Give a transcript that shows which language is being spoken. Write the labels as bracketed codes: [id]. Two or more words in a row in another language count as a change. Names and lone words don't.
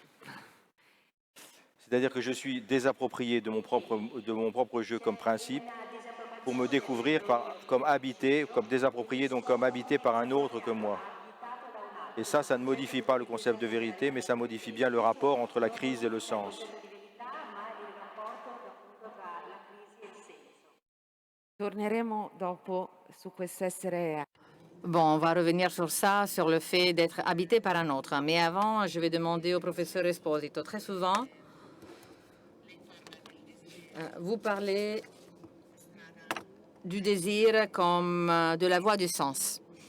[fr] C'est-à-dire que je suis désapproprié de mon propre jeu comme principe pour me découvrir comme habité, comme désapproprié, donc comme habité par un autre que moi. Et ça ne modifie pas le concept de vérité, mais ça modifie bien le rapport entre la crise et le sens. [it] Torneremo dopo su questo essere. [fr] Bon, on va revenir sur ça, sur le fait d'être habité par un autre. Mais avant, je vais demander au professeur Esposito. Très souvent, vous parlez du désir comme de la voie du sens.